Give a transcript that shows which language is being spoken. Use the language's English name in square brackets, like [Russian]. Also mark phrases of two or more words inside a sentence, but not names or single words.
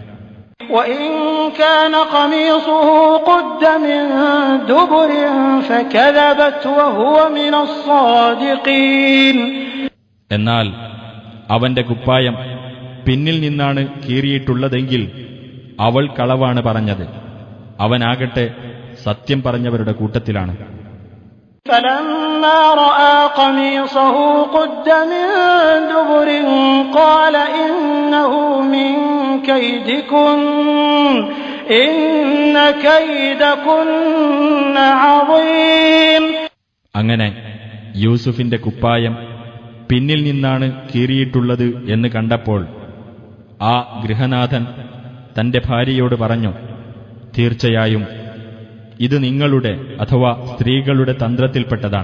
[Malayalam] എന്നാൽ അവന്റെ കുപ്പായം പിന്നിൽ നിന്നാണ് കീറിയിട്ടുള്ളതെങ്കിൽ അവൾ കളവാണ് പറഞ്ഞത്, അവനാകട്ടെ സത്യം പറഞ്ഞവരുടെ കൂട്ടത്തിലാണ്. [Arabic] فلما رأى قميصه قد من دبر قال إنه من كيدكن إن كيدكن عظيم. [Malayalam] അങ്ങനെ യൂസുഫിന്റെ കുപ്പായം പിന്നിൽ നിന്നാണ് കീറിയിട്ടുള്ളത് എന്ന് കണ്ടപ്പോൾ ആ ഗൃഹനാഥൻ തന്റെ ഭാര്യയോട് പറഞ്ഞു, തീർച്ചയായും ഇത് നിങ്ങളുടെ അഥവാ സ്ത്രീകളുടെ തന്ത്രത്തിൽപ്പെട്ടതാണ്.